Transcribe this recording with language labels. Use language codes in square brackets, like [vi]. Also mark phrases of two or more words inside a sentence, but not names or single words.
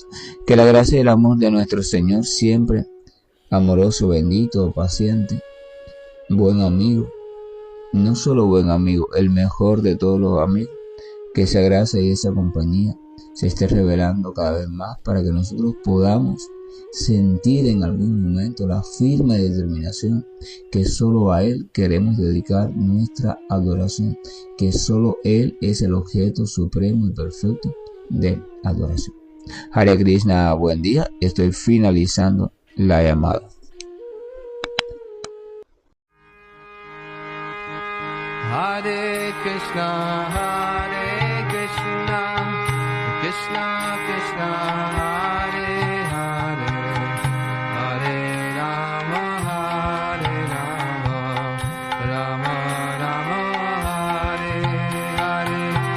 [es] Que la gracia y el amor de nuestro Señor, siempre amoroso, bendito, paciente, buen amigo, no solo buen amigo, el mejor de todos los amigos, que esa gracia y esa compañía se esté revelando cada vez más para que nosotros podamos sentir en algún momento la firme determinación que solo a Él queremos dedicar nuestra adoración, que solo Él es el objeto supremo y perfecto de adoración. [sa] हरे कृष्ण, [es] buen día. Estoy finalizando la llamada. [sa] हरे कृष्ण कृष्ण कृष्ण हरे हरे हरे राम राम राम हरे हरे.